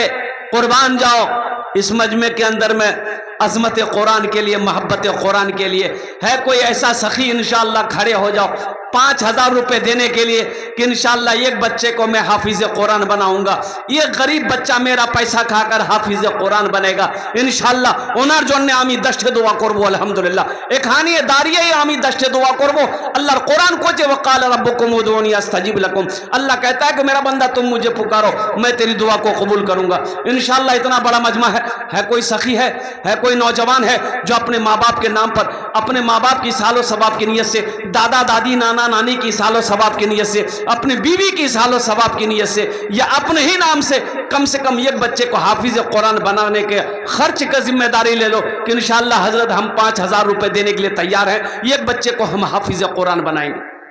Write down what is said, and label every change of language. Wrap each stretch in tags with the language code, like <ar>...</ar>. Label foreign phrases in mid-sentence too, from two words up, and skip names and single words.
<ur>قربان جاؤ اس مجمع کے اندر میں عظمت قرآن کے لیے، محبت قرآن کے لیے ہے کوئی ایسا سخی، انشاءاللہ کھڑے ہو جاؤ 5000 روپے دینے کے لیے کہ انشاءاللہ ایک بچے کو میں حافظ قرآن بناؤں گا، یہ غریب بچہ میرا پیسہ کھا کر حافظ قرآن بنے گا انشاءاللہ۔</ur> <bn>ওনার জন্য আমি 10টা দোয়া করব আলহামদুলিল্লাহ। এখানে দাঁড়িয়ে আমি 10টা দোয়া করব। আল্লাহর কোরআন কোচে</bn> <ar>وقال ربكم ادعوني استجب لكم،</ar> <ur>اللہ کہتا ہے کہ میرا بندہ تم مجھے پکارو میں تیری دعا کو قبول کروں گا انشاءاللہ۔ اتنا بڑا مجمع ہے کوئی سخی ہے کوئی نوجوان ہے جو اپنے ماں باپ کے نام پر، اپنے ماں باپ کی سال و ثواب کی نیت سے، دادا دادی نانا نانی کی سال و ثواب کی نیت سے، اپنے بیوی کی سال و ثواب کی نیت سے، یا اپنے ہی نام سے کم ایک بچے کو حافظ قرآن بنانے کے خرچ کا ذمہ داری لے لو کہ انشاءاللہ حضرت ہم 5000 روپے دینے کے لیے تیار ہیں، ایک بچے کو ہم حافظ قرآن بنائیں گے۔</ur>